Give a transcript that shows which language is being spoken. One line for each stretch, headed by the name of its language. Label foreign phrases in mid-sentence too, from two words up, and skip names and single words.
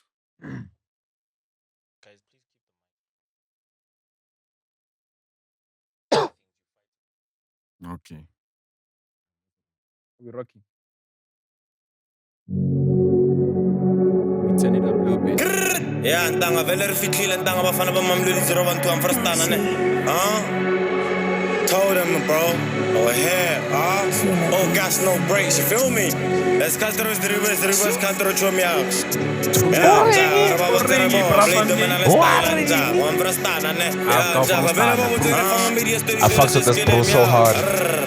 English: Guys, please keep Okay. We're Rocky. We turn it up a little bit. Yeah,
Tsonga: ntanga vele ri fihlile ntanga bafana ba mamlweli 012 amfrastana ne.
English: Told him, bro, over here, oh, gas, no brakes, you feel me? Let's cut through the reverse, cut through chum ya. I fucked with this bro so hard.